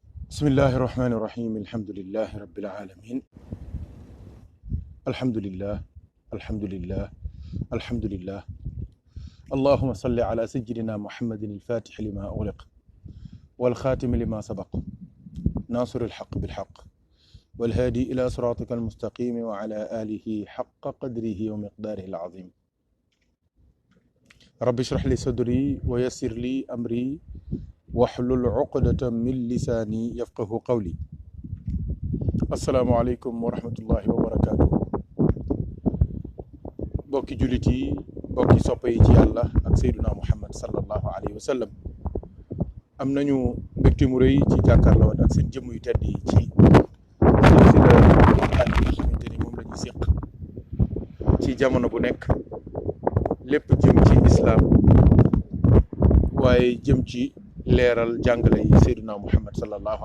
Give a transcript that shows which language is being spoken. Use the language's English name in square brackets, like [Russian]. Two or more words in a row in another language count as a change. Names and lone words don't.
[Arabic] بسم الله الرحمن الرحيم الحمد لله رب العالمين الحمد لله الحمد لله الحمد لله اللهم صل على سيدنا محمد الفاتح لما أغلق والخاتم لما سبق ناصر الحق بالحق والهادي إلى صراطك المستقيم وعلى آله حق قدره ومقداره العظيم رب اشرح لي صدري ويسر لي أمري واحلل عقدة من لساني يفقه قولي السلام عليكم ورحمة الله وبركاته [Wolof] bokki jullit yi bokki soppe yi ci yàlla ak Seydina Muhammad [Arabic] صلى الله عليه وسلم [Wolof] am nañu mbégte mu rëy ci jàkkaarloo ak seen jëmm yu tedd yi ci silsila waxtaan yi nga xamante ni moom la ñuy séq ci jamono bu nekk lépp jëm ci islaam waaye jëm ci leeral jàngale yi Seydina Muhammad sallallahu